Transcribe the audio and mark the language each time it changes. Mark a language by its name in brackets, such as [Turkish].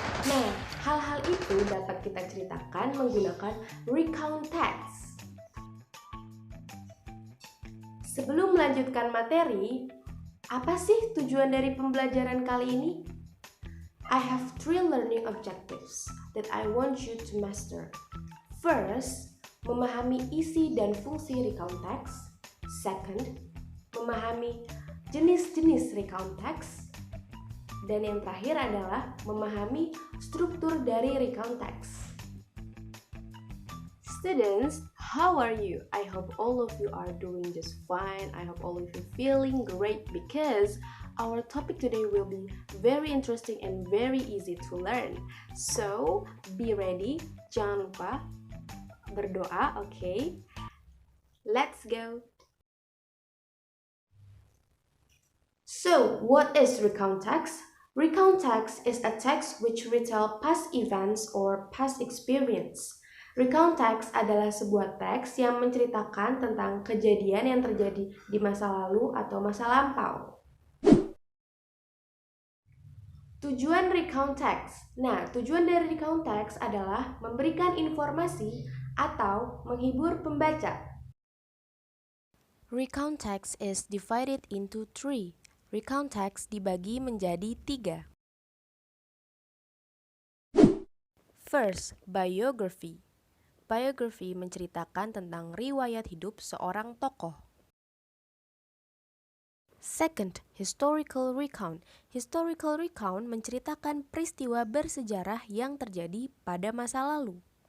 [Indonesian] Nah, hal-hal itu dapat kita ceritakan menggunakan recount text. Sebelum melanjutkan materi, apa sih tujuan dari pembelajaran kali ini? [English] I have three learning objectives that I want you to master. [Indonesian] First, memahami isi dan fungsi recount text. Second, memahami jenis-jenis recount text. Dan yang terakhir adalah memahami struktur dari recount text. [English] Students, how are you? I hope all of you are doing just fine. I hope all of you feeling great because our topic today will be very interesting and very easy to learn. So, be ready. [Indonesian] Jangan lupa berdoa, [English] okay? Let's go. So, what is recount text? Recount text is a text which retell past events or past experience. [Indonesian] Recount text adalah sebuah teks yang menceritakan tentang kejadian yang terjadi di masa lalu atau masa lampau. Tujuan recount text. Nah, tujuan dari recount text adalah memberikan informasi atau menghibur pembaca. [English] Recount text is divided into three. [Indonesian] Recount text dibagi menjadi tiga. First, biography. Biography menceritakan tentang riwayat hidup seorang tokoh. Second, historical recount. Historical recount menceritakan peristiwa bersejarah yang terjadi pada masa lalu.